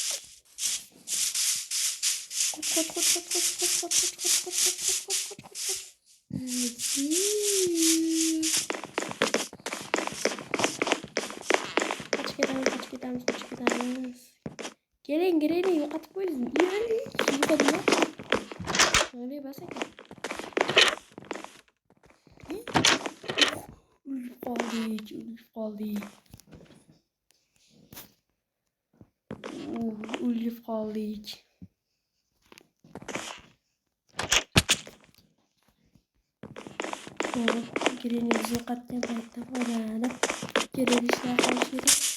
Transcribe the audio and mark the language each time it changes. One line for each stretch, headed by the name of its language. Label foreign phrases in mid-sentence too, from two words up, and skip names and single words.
Uzbek: Qot. Ketamiz. Keling, Granny yo'qotib qo'ysin. Yo'qotma.
Turkish: Öyle basayım. Ölüp kaldık.
Uzbek: Granny bizi yo'qotgan paytda foydalanib kerak ishlar qilish kerak.